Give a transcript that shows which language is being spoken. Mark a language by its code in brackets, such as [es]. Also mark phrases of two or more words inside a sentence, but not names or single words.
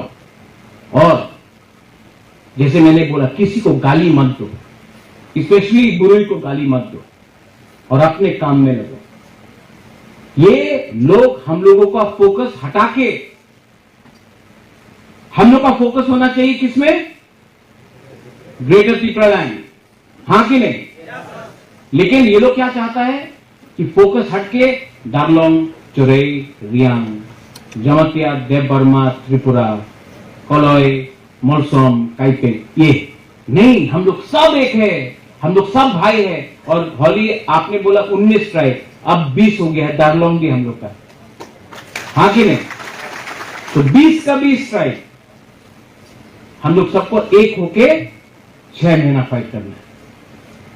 [hi] और जैसे मैंने बोला, किसी को गाली मत दो, स्पेशली बुराई को गाली मत दो, और अपने काम में लगो। ये लोग हम लोगों का फोकस हटा के, हम लोग का फोकस होना चाहिए किसमें? ग्रेटर त्रिपुरालैंड, हाँ कि नहीं? लेकिन ये लोग क्या चाहता है कि फोकस हटके डारलोंग, चोरई, रियांग, जमतिया, देवबर्मा, त्रिपुरा, कलॉय, मोरसोम, काइपे, ये नहीं, हम लोग सब एक है, हम लोग सब भाई है। और होली आपने बोला 19 ट्राइब, अब 20 हो गया है, डारलोंग भी हम लोग का, हाँ कि नहीं? तो 20 का 20 ट्राइब, हम लोग सबको एक होके 6 महीना फाइट करना है।